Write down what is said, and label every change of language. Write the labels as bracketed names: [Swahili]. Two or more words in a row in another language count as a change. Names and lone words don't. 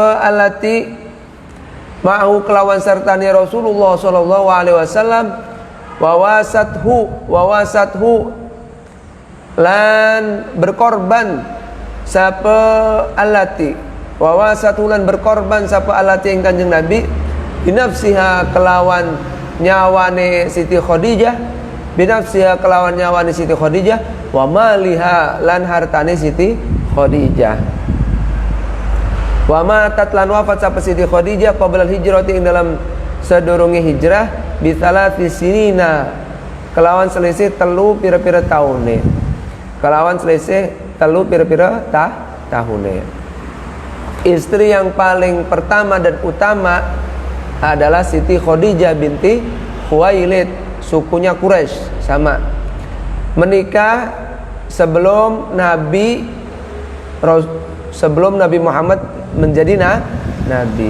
[Arabic] آلت معه [Javanese] kelawan sertani Rasulullah [Arabic] صلى الله عليه وسلم وواسته [Javanese] lan berkorban sapa alati, wawasathu lan berkorban sapa alati ing Kanjeng Nabi binafsiha kelawan nyawane Siti Khadijah, binafsiha kelawan nyawane Siti Khadijah, [Arabic] ومالها [Javanese] lan hartane Siti Khadijah. [Arabic] وماتت [Javanese] lan wafat sapa Siti Khadijah [Arabic] قبل الهجرة [Javanese] ing dalam sadurunge hijrah [Arabic] بثلاث سنين [Javanese] kelawan selisih telu pira-pira taune. Kelawan selisih telu pira-pira tahune. [Indonesian] Istri yang paling pertama dan utama adalah Siti Khadijah binti Khuwailid, sukunya Quraisy sama. Menikah sebelum Nabi Muhammad menjadi nabi.